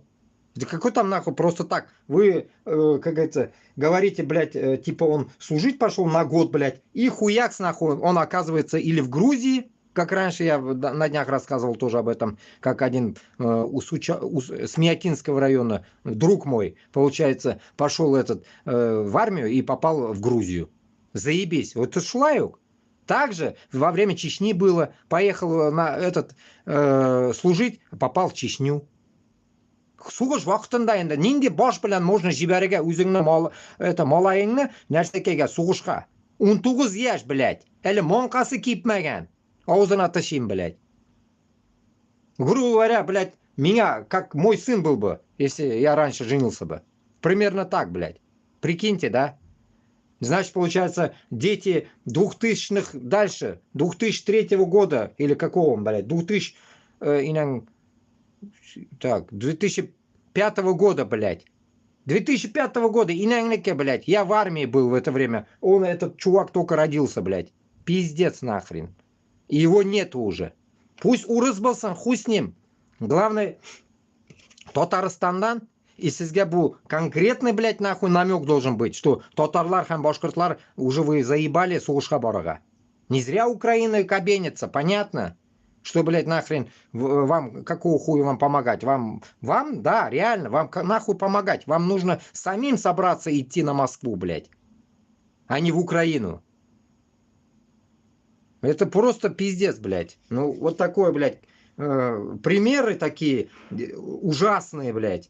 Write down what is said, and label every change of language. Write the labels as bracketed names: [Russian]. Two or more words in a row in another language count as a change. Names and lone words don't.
[Russian] Да какой там нахуй просто так? Вы, как говорится, говорите, блядь, типа он служить пошел на год, блядь, и хуякс нахуй, он оказывается или в Грузии, как раньше я на днях рассказывал тоже об этом, как один с Миякинского района, друг мой, получается, пошел в армию и попал в Грузию. Заебись. Вот это шлаюк. Также во время Чечни было, поехал на служить, попал в Чечню. [Tatar] Сугыш вакытында енді нинди баш белән можно җибәрергә үзеңне малаеңны нәрсәкәгә сугышка. 19 яшь, блядь. Әле маңкасы кипмәгән. Авызына тышыйм, [Russian] блядь. Грубо говоря, блядь, меня, как мой сын был бы, если я раньше женился бы. Примерно так, блядь. Прикиньте, да? Значит, получается, дети 2000-х дальше, 2003 года, или какого, блядь, 2005 года, блядь. 2005 года, иногда, блядь, я в армии был в это время. Этот чувак только родился, блядь. Пиздец нахрен. И его нету уже. Пусть урыс хуй с ним. Главное, Татарстандан, и [Kazakh] сізге бұл [Russian] конкретный, блядь, нахуй намек должен быть, что [Tatar] татарлар һәм башкортлар [Russian] уже вы заебали [Tatar] сугышка барага. [Russian] Не зря Украина кабенится, понятно? Что, блядь, нахрен вам, какого хуя вам помогать? Вам, да, реально, вам нахуй помогать. Вам нужно самим собраться и идти на Москву, блядь, а не в Украину. Это просто пиздец, блядь. Ну, вот такое, блядь, примеры такие ужасные, блядь.